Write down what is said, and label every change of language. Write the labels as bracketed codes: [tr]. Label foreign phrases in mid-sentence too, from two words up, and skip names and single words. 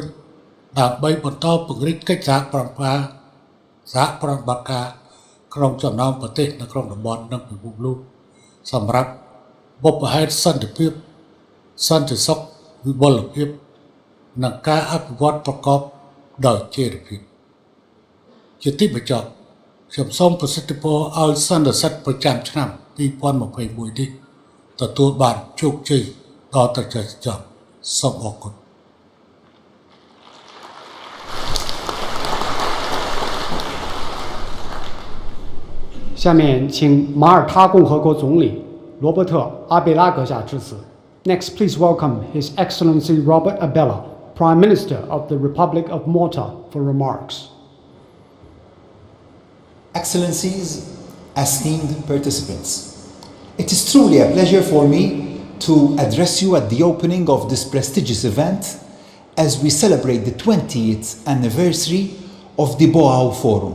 [km] ដើម្បីបន្តពង្រីកកិច្ចសហប្រតិបត្តិការក្នុងចំណោមប្រទេសនៅក្នុងតំបន់និងពិភពលោកសម្រាប់បុព្វហេតុសន្តិភាពសន្តិសុខវិបុលភាពនិងការអភិវឌ្ឍប្រកបដោយចីរភាពជាទីបញ្ចប់ខ្ញុំសូមប្រសិទ្ធពរឲ្យសន្និសីទប្រចាំឆ្នាំ2021នេះទទួលបានជោគជ័យដល់ត្រចះចប់សូមអរគុណ [zh] 下面请马耳他共和国总理罗伯特·阿贝拉阁下致辞。 [en] Next, please welcome His Excellency Robert Abela, Prime Minister of the Republic of Malta, for remarks. Excellencies, esteemed participants, it is truly a pleasure for me to address you at the opening of this prestigious event as we celebrate the 20th anniversary of the Baoa Forum.